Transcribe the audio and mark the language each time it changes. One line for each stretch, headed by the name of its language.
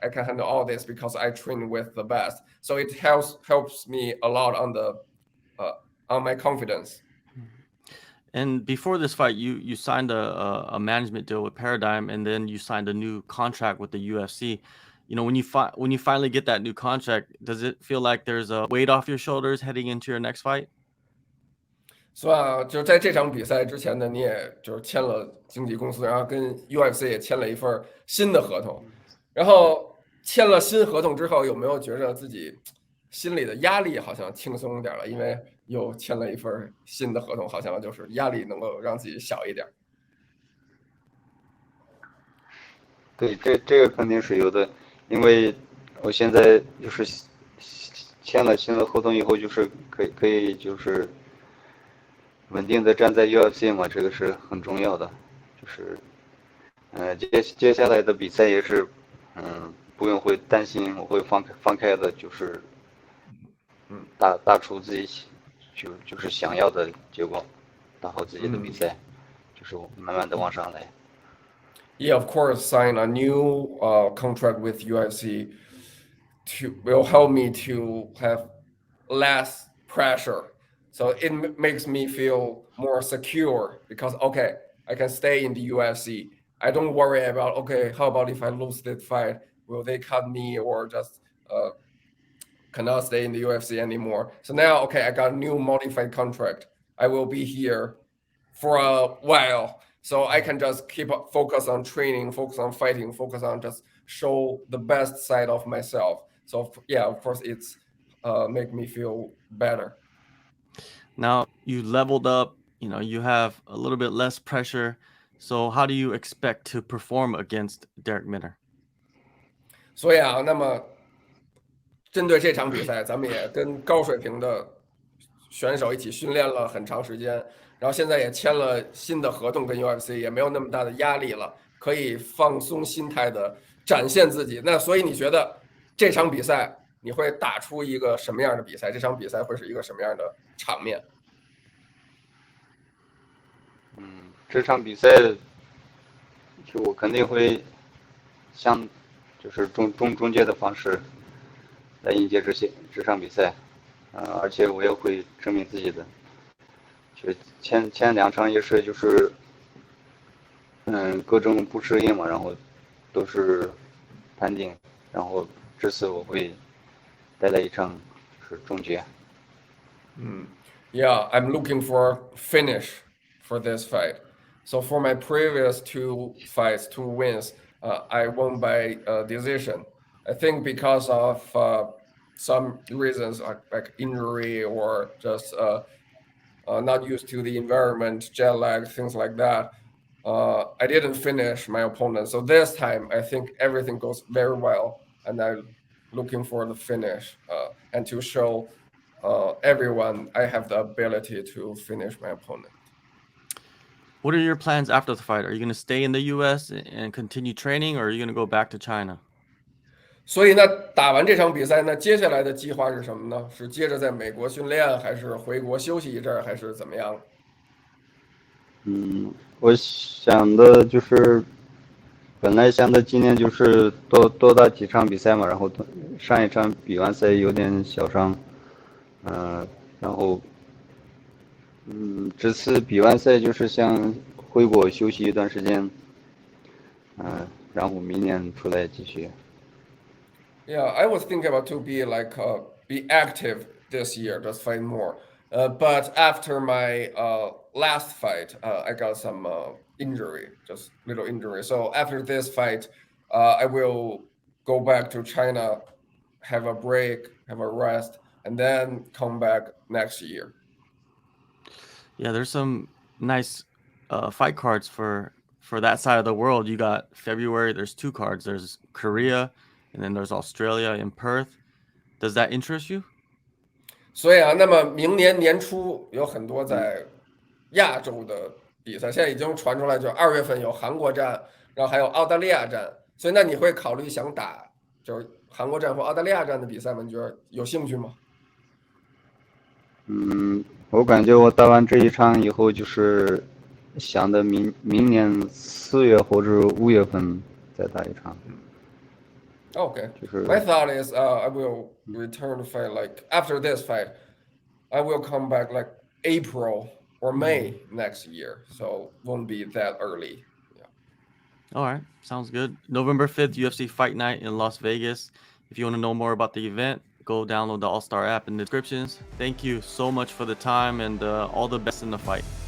English: I can handle all this because I train with the best. So it helps me a lot uh, on my confidence. And before this fight, you signed a management deal with Paradigm, and then you signed a new contract with the UFC. You know, when you finally get that new contract, does it feel like there's a weight off your shoulders heading into your next fight?
Chinese: 是吧？就是在这场比赛之前呢，你也就是签了经纪公司，然后跟 UFC 也签了一份新的合同。然后签了新合同之后，有没有觉着自己心里的压力好像轻松点了？因为又签了一份新的合同，好像就是压力能够让自己小一点。对，这个肯定是有的，因为我现在就是签了新的合同以后，就是可以就是稳定的站在 UFC 嘛，这个是很重要的。就是接下来的比赛也是，不用会担心我会放开的，就是嗯打出自己就是想要的结果，打好自己的比嗯。赛，就是慢慢的往上来。
English: Yeah, of course, sign a new contract with UFC to will help me to have less pressure. So it makes me feel more secure because okay, I can stay in the UFC. I don't worry about okay, how about if I lose this fight? Will they cut me or just cannot stay in the UFC anymore? So now okay, I got a new modified contract. I will be here for a while. So I can just keep focus on training, focus on fighting, focus on just show the best side of myself. So yeah, of course, it's make me feel better. Now you leveled up, you know, you have a little bit less pressure. So how do you expect to perform against Darrick Minner?
Chinese: 所以啊，那么针对这场比赛，咱们也跟高水平的选手一起训练了很长时间，然后现在也签了新的合同跟 UFC，也没有那么大的压力了，可以放松心态的展现自己。那所以你觉得这场比赛你会打出一个什么样的比赛？这场比赛会是一个什么样的场面？这场比赛就我肯定会像就是中介的方式来迎接这场比赛，而且我也会证明自己的。就前2场也是就是各种不适应嘛，然后都是判定，然后这次我会带来一场就是终结。
English: Yeah, I'm looking for finish for this fight. So for my previous two fights, two wins, I won by decision. I think because of some reasons like injury or just not used to the environment, jet lag, things like that. I didn't finish my opponent. So this time, I think everything goes very well, and I'm looking for the finish and to show everyone I have the ability to finish my opponent. What are your plans after the fight? Are you going to stay in the US and continue training, or are you going to go back to China?
Chinese: 所以呢，打完这场比赛，那接下来的计划是什么呢？是接着在美国训练，还是回国休息一阵儿，还是怎么样？我想的就是本来想的今年就是多打几场比赛嘛，然后上一场比完赛有点小伤，然后这次比完赛就是想回国休息一段时间，然后明年出来继续。
English: Yeah, I was thinking about to be like be active this year, just fight more. But after my last fight, I got some injury, just little injury. So after this fight, I will go back to China, have a break, have a rest, and then come back next year. Yeah, there's some nice fight cards for that side of the world. You got February. There's two cards. There's Korea, and then there's Australia in Perth. Does that interest you?
Chinese: 所以啊，那么明年年初有很多在亚洲的比赛，现在已经传出来，就2月份有韩国站，然后还有澳大利亚站。所以那你会考虑想打就是韩国站或澳大利亚站的比赛吗？你觉得有兴趣吗？我感觉我打完这一场以后，就是想的明年4月或者5月份再打一场，
English: Okay.
Chinese: 就是
English: My thought is, I will return to fight like after this fight. I will come back like April or May next year, so won't be that early. Yeah. All right, sounds good. November 5th, UFC Fight Night in Las Vegas. If you want to know more about the event, go download the AllStar app in the descriptions. Thank you so much for the time and all the best in the fight.